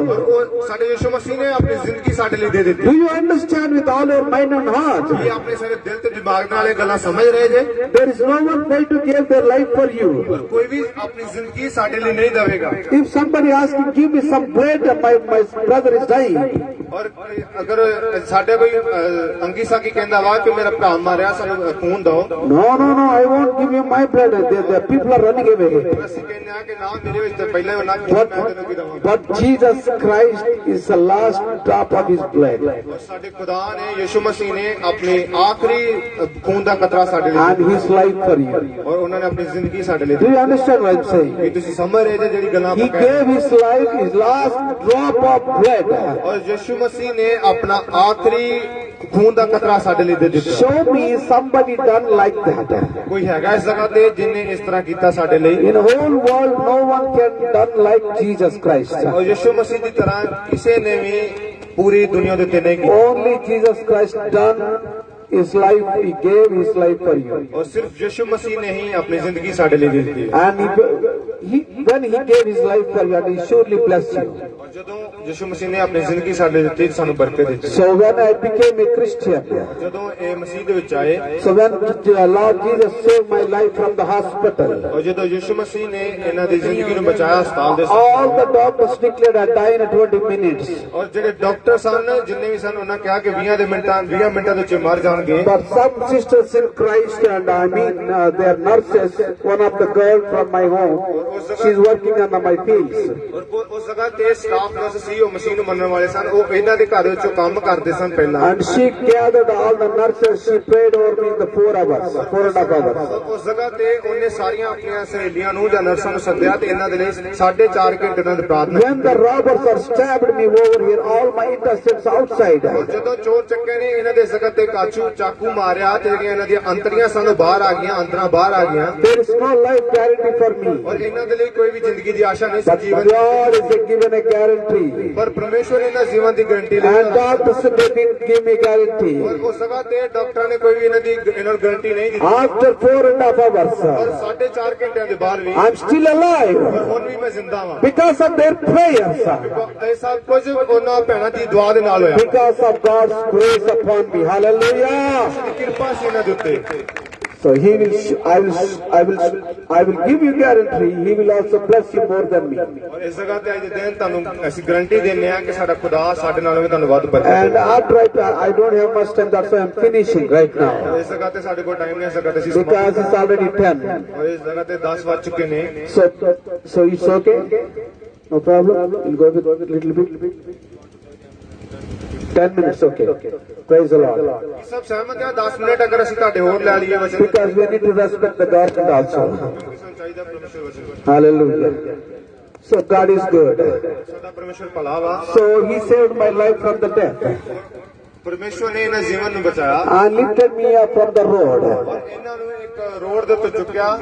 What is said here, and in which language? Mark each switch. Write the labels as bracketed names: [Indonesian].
[Punjabi] ਔਰ ਉਹ ਸਾਡੇ ਯਿਸੂ ਮਸੀਹ ਨੇ ਆਪਣੀ ਜ਼ਿੰਦਗੀ ਸਾਡੇ ਲਈ ਦੇ ਦਿੱਤੀ। [English] Do you understand with all your mind and heart? [Punjabi] ਇਹ ਆਪਣੇ ਸਾਰੇ ਦਿਲ ਤੇ ਦਿਮਾਗ ਨਾਲ ਇਹ ਗੱਲਾਂ ਸਮਝ ਰਹੇ ਜੇ? [English] There is no one going to give their life for you. [Punjabi] ਕੋਈ ਵੀ ਆਪਣੀ ਜ਼ਿੰਦਗੀ ਸਾਡੇ ਲਈ ਨਹੀਂ ਦੇਵੇਗਾ। [English] If somebody asks you, give me some bread, my brother is dying. [Punjabi] ਔਰ ਅਗਰ ਸਾਡੇ ਕੋਈ ਅੰਗੀ ਸਾਕੀ ਕਹਿੰਦਾ ਵਾ ਕਿ ਮੇਰਾ ਭਰਾ ਮਾਰਿਆ ਸਾਨੂੰ ਖੂਨ ਦਿਓ। [English] No, I won't give you my bread. The people are running away. [Punjabi] ਅਸੀਂ ਕਹਿੰਦੇ ਆ ਕਿ ਨਾ ਮੇਰੇ ਵਿੱਚ ਤਾਂ ਪਹਿਲਾਂ ਹੀ ਉਹਨਾਂ ਤੈਨੂੰ ਕੀ ਦਵਾਂਗਾ। [English] But Jesus Christ is the last drop of His blood. [Punjabi] ਸਾਡੇ ਖੁਦਾ ਨੇ ਯਿਸੂ ਮਸੀਹ ਨੇ ਆਪਣੀ ਆਖਰੀ ਖੂਨ ਦਾ ਕਤਰਾ ਸਾਡੇ ਲਈ [English] And His life for you. [Punjabi] ਔਰ ਉਹਨਾਂ ਨੇ ਆਪਣੀ ਜ਼ਿੰਦਗੀ ਸਾਡੇ ਲਈ [English] Do you understand what I'm [Punjabi] Ki [English] saying? [Punjabi] ਤੁਸੀਂ ਸਮਝ ਰਹੇ ਜੇ ਜਿਹੜੀ ਗੱਲਾਂ [English] He [Punjabi] ਆਪਾਂ ਕਹਿ ਰਹੇ [English] gave His life, His last drop of blood. [Punjabi] ਔਰ ਯਿਸੂ ਮਸੀਹ ਨੇ ਆਪਣਾ ਆਖਰੀ ਖੂਨ ਦਾ ਕਤਰਾ ਸਾਡੇ ਲਈ ਦੇ ਦਿੱਤਾ। [English] Show me somebody done like that. [Punjabi] ਕੋਈ ਹੈਗਾ ਇਸ ਜਗ੍ਹਾ ਤੇ ਜਿਨੇ ਇਸ ਤਰ੍ਹਾਂ ਕੀਤਾ ਸਾਡੇ ਲਈ? [English] In the whole world, no one can done like Jesus Christ. [Punjabi] ਔਰ ਯਿਸੂ ਮਸੀਹ ਦੀ ਤਰ੍ਹਾਂ ਕਿਸੇ ਨੇ ਵੀ ਪੂਰੀ ਦੁਨੀਆ ਦੇ ਉੱਤੇ ਨਹੀਂ ਕੀਤਾ। [English] Only Jesus Christ done His life. He gave His life for you. [Punjabi] ਔਰ ਸਿਰਫ ਯਿਸੂ ਮਸੀਹ ਨੇ ਹੀ ਆਪਣੀ ਜ਼ਿੰਦਗੀ ਸਾਡੇ ਲਈ ਦੇ ਦਿੱਤੀ। [English] And when He gave His life for you, and He surely blessed you. [Punjabi] ਔਰ ਜਦੋਂ ਯਿਸੂ ਮਸੀਹ ਨੇ ਆਪਣੀ ਜ਼ਿੰਦਗੀ ਸਾਡੇ ਲਈ ਦਿੱਤੀ ਸਾਨੂੰ ਬਰਕਤ ਦਿੱਤੀ। [English] So when I became a Christian, [Punjabi] ਜਦੋਂ ਇਹ ਮਸੀਹ ਦੇ ਵਿੱਚ ਆਏ [English] so when Lord Jesus saved my life from the hospital, [Punjabi] ਔਰ ਜਦੋਂ ਯਿਸੂ ਮਸੀਹ ਨੇ ਇਹਨਾਂ ਦੀ ਜ਼ਿੰਦਗੀ ਨੂੰ ਬਚਾਇਆ ਹਸਪਤਾਲ ਦੇ [English] all the doctors declared I die in 20 minutes. [Punjabi] ਔਰ ਜਿਹੜੇ ਡਾਕਟਰ ਸਨ ਜਿੰਨੇ ਵੀ ਸਨ ਉਹਨਾਂ ਕਿਹਾ ਕਿ 20 ਮਿੰਟਾਂ ਦੇ ਵਿੱਚ ਮਰ ਜਾਣਗੇ। [English] But some sisters in Christ, and I mean they are nurses, one of the girl from my home, she's working on my fields. [Punjabi] ਔਰ ਉਸ ਜਗ੍ਹਾ ਤੇ ਸਟਾਫ ਨਰਸ ਸੀ ਉਹ ਮਸੀਹ ਨੂੰ ਮੰਨਣ ਵਾਲੇ ਸਨ। ਉਹ ਇਹਨਾਂ ਦੇ ਘਰ ਵਿੱਚੋਂ ਕੰਮ ਕਰਦੇ ਸਨ ਪਹਿਲਾਂ। [English] And she gathered all the nurses, she prayed over me in the 4 hours, 4.5 hours. [Punjabi] ਉਸ ਜਗ੍ਹਾ ਤੇ ਉਹਨੇ ਸਾਰੀਆਂ ਆਪਣੀਆਂ ਸਹੇਲੀਆਂ ਨੂੰ ਜਾਂ ਨਰਸਾਂ ਨੂੰ ਸੱਦਿਆ ਤੇ ਇਹਨਾਂ ਦੇ ਲਈ 4.5 ਘੰਟੇ ਨਾਲ ਪ੍ਰਾਰਥਨਾ [English] When the robbers are stabbed me over here, all my intestines outside. [Punjabi] ਜਦੋਂ ਚੋਰ ਚੱਕੇ ਨੇ ਇਹਨਾਂ ਦੇ ਜਗ੍ਹਾ ਤੇ ਚਾਕੂ ਮਾਰਿਆ ਤੇ ਜਿਹੜੀਆਂ ਇਹਨਾਂ ਦੀਆਂ ਅੰਤੜੀਆਂ ਸਾਨੂੰ ਬਾਹਰ ਆ ਗਈਆਂ, ਅੰਦਰਾਂ ਬਾਹਰ ਆ ਗਈਆਂ। [English] There is no life guarantee for me. [Punjabi] ਔਰ ਇਹਨਾਂ ਦੇ ਲਈ ਕੋਈ ਵੀ ਜ਼ਿੰਦਗੀ ਦੀ ਆਸ਼ਾ ਨਹੀਂ ਸੀ [English] But [Punjabi] Jeevan [English] God is given a guarantee. [Punjabi] ਪਰ ਪਰਮੇਸ਼ਵਰ ਇਹਨਾਂ ਜੀਵਨ ਦੀ ਗਾਰੰਟੀ ਲਈ [English] And doctors they didn't give me guarantee. [Punjabi] ਉਸ ਜਗ੍ਹਾ ਤੇ ਡਾਕਟਰਾਂ ਨੇ ਕੋਈ ਵੀ ਇਹਨਾਂ ਨੂੰ ਗਾਰੰਟੀ ਨਹੀਂ ਦਿੱਤੀ। [English] After 4.5 hours, [Punjabi] ਔਰ 4.5 ਘੰਟਿਆਂ ਦੇ ਬਾਅਦ ਵੀ [English] I'm still alive [Punjabi] ਹੁਣ ਵੀ ਮੈਂ ਜ਼ਿੰਦਾ ਹਾਂ। [English] because of their prayers, [Punjabi] ਇਹ ਸਭ ਕੁਝ ਉਹਨਾਂ ਭੈਣਾਂ ਦੀ ਦੁਆ ਦੇ ਨਾਲ ਹੋਇਆ। [English] because of God's grace upon me. Hallelujah. [Punjabi] ਕਿਰਪਾ ਸੀ ਇਹਨਾਂ ਦੇ ਉੱਤੇ। [English] So He will, I will give you guarantee. He will also bless you more than me. [Punjabi] ਔਰ ਇਸ ਜਗ੍ਹਾ ਤੇ ਅੱਜ ਦੇ ਦਿਨ ਤੁਹਾਨੂੰ ਅਸੀਂ ਗਾਰੰਟੀ ਦਿੰਦੇ ਹਾਂ ਕਿ ਸਾਡਾ ਖੁਦਾ ਸਾਡੇ ਨਾਲ ਵੀ ਤੁਹਾਨੂੰ ਵੱਧ ਬਰਕਤ [English] And after I don't have much time, that's why I'm finishing right now. [Punjabi] ਇਸ ਜਗ੍ਹਾ ਤੇ ਸਾਡੇ ਕੋਲ ਟਾਈਮ ਨਹੀਂ, ਇਸ ਜਗ੍ਹਾ ਤੇ ਅਸੀਂ [English] Because it's already 10. [Punjabi] ਔਰ ਇਸ ਜਗ੍ਹਾ ਤੇ 10 ਵੱਜ ਚੁੱਕੇ ਨੇ। [English] So it's okay? No problem? We'll go with a little bit. 10 minutes, okay. Praise the Lord. [Punjabi] ਸਭ ਸਹਿਮਤ ਆ 10 ਮਿੰਟ ਅਗਰ ਅਸੀਂ ਤੁਹਾਡੇ ਹੋਰ ਲੈ ਲਈਏ ਵਚਨ [English] Because we need to respect the government also. [Punjabi] ਸਾਨੂੰ ਚਾਹੀਦਾ ਪਰਮੇਸ਼ਰ ਵਚਨ। [English] Hallelujah. So God is good. [Punjabi] ਸਾਡਾ ਪਰਮੇਸ਼ਰ ਭਲਾ ਵਾ। [English] So He saved my life from the death [Punjabi] ਪਰਮੇਸ਼ਰ ਨੇ ਇਹਨਾਂ ਜੀਵਨ ਨੂੰ ਬਚਾਇਆ [English] and lifted me up from the road. [Punjabi] ਔਰ ਇਹਨਾਂ ਨੂੰ ਇੱਕ ਰੋਡ ਦੇ ਉੱਤੇ ਚੁੱਕਿਆ।